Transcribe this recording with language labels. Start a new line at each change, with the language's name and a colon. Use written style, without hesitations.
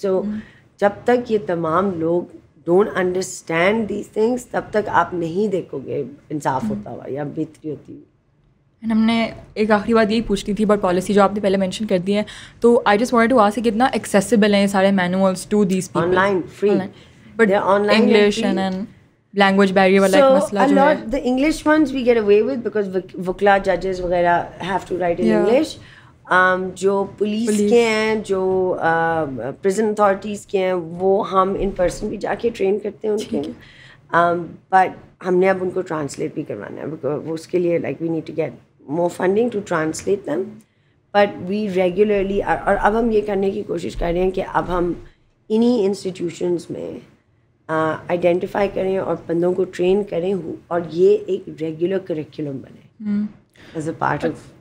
Urdu: سو جب تک یہ تمام لوگ
English: don't understand these things
Urdu: تب تک آپ نہیں دیکھو گے انصاف ہوتا ہوا یا بہتری ہوتی ہوئی. اینڈ ہم نے ایک آخری بات یہی پوچھنی تھی بٹ پالیسی جو آپ نے پہلے مینشن کر دی ہے, تو
English: I just wanted to ask
Urdu: کتنا ایکسیسیبل ہیں یہ سارے manuals
English: To these people? Online free,
Urdu: but English and language barrier والا ایک مسئلہ جو ہے.
English: the English ones we get away with because
Urdu: وکلا ججز وغیرہ
English: have to write in English.
Urdu: جو پولیس کے ہیں, جو پریزن اتھارٹیز کے ہیں, وہ ہم ان پرسن بھی جا کے ٹرین کرتے ہیں ان کے, بٹ ہم نے اب ان کو ٹرانسلیٹ بھی کروانا ہے بیکاز اس کے لیے
English: like we need to get more funding to translate them, but we regularly
Urdu: اور اب ہم یہ کرنے کی کوشش کر رہے ہیں کہ اب ہم انہی انسٹیٹیوشنس میں آئیڈینٹیفائی کریں اور بندوں کو ٹرین کریں اور یہ ایک ریگولر کریکولم بنے ایز اے پارٹ آف.